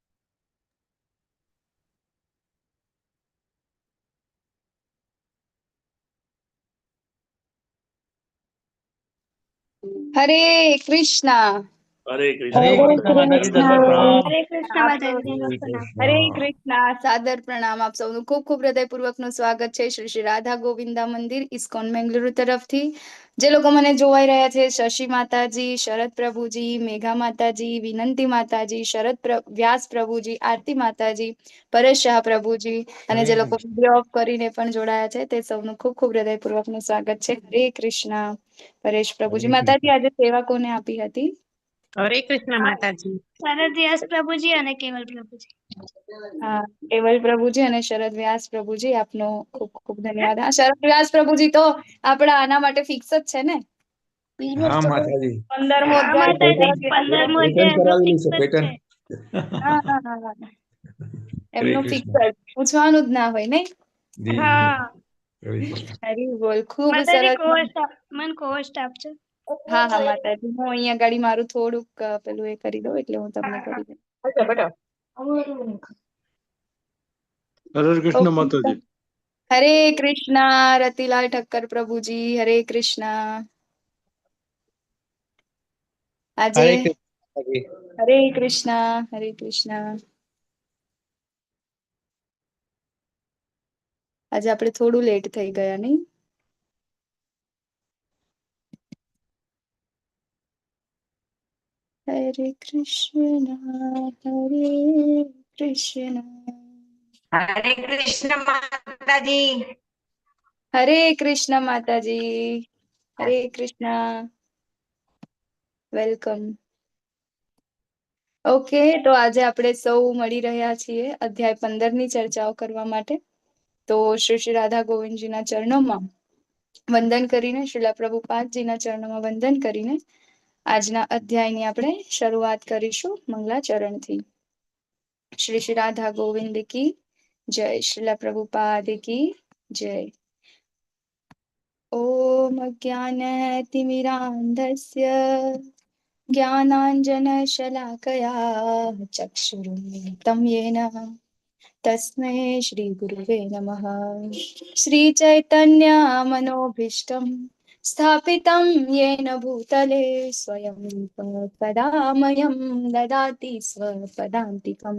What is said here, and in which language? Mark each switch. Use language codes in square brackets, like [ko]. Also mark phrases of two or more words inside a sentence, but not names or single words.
[hi] हरे कृष्णा। हरे हरे कृष्ण माता जी, दंडवत प्रणाम। हरे कृष्ण माता जी, दंडवत प्रणाम। हरे कृष्णा, सादर प्रणाम। [gu] આપ સૌનું ખૂબ ખૂબ હૃદયપૂર્વકનું સ્વાગત છે શ્રી રાધા ગોવિંદા મંદિર ઇસ્કોન બેંગલુરુ તરફથી। જે લોકો મને જોવાઈ રહ્યા છે, શશી માતાજી, શરદ પ્રભુજી, મેઘા માતાજી, વિનંતી માતાજી, વ્યાસ પ્રભુજી, આરતી માતાજી, પરેશ શાહ પ્રભુજી અને જે લોકો વિડીયો ઓફ કરીને પણ જોડાયા છે તે સૌનું ખૂબ ખૂબ હૃદયપૂર્વકનું સ્વાગત છે। હરે કૃષ્ણ। પરેશ પ્રભુજી, માતાજી આજે સેવા કોને આપી હતી? [hi] हरे कृष्ण माता जी। [gu] शरद व्यास प्रभुजी અને કેવલ પ્રભુજી। हाँ, केवल प्रभुजी અને શરદ વ્યાસ પ્રભુજી, આપનો ખૂબ ખૂબ ધન્યવાદ। હા, શરદ વ્યાસ પ્રભુજી તો આપણા આના માટે ફિક્સ જ છે ને? હા માતાજી, 15મો હા અધ્યાય માતાજી, શરદ વ્યાસ 15મો પ્રભુજી। અધ્યાય એમનો ફિક્સ જ છે। હા હા હા હા, એમનું ફિક્સ જ, પૂછવાનું જ ના હોય નહીં? હા હરી બોલ, ખૂબ માતાજી, સરસ। મને કોસ્ટ આપજો। હા હા માતાજી, હું અહીંયા ગાડી મારું થોડુંક પેલું એ કરી દઉં એટલે હું તમને કરી દઉં। [hi] हरे कृष्ण माता जी। हरे कृष्णा रतिलाल ठक्कर प्रभुजी, हरे कृष्णा। [gu] આજે હરે કૃષ્ણ, હરે કૃષ્ણ। આજે આપણે થોડું લેટ થઈ ગયા નહીં? હરે કૃષ્ણ, હરે કૃષ્ણ, [hi] हरे कृष्ण माता जी। [gu] હરે કૃષ્ણ માતાજી, હરે કૃષ્ણ, વેલકમ। ઓકે, તો આજે આપણે સૌ મળી રહ્યા છીએ અધ્યાય 15 ની ચર્ચાઓ કરવા માટે। તો શ્રી રાધા ગોવિંદજીના ચરણોમાં વંદન કરીને, શ્રીલા પ્રભુપાદજીના ચરણોમાં વંદન કરીને આજના અધ્યાયની આપણે શરૂઆત કરીશું મંગલાચરણથી। [hi] શ્રી શ્રી રાધા ગોવિંદ की जय, श्रीला प्रभुपाद की जय। [sa] ओम अज्ञानतिमिरान्धस्य ज्ञानाञ्जनशलाकया चक्षुरुन्मिलितं येन तस्मै श्रीगुरुवे नमः। श्रीचैतन्यमनोभीष्टं स्थापितं येन भूतले स्वयं कदा मह्यं ददाति स्वपदान्तिकं।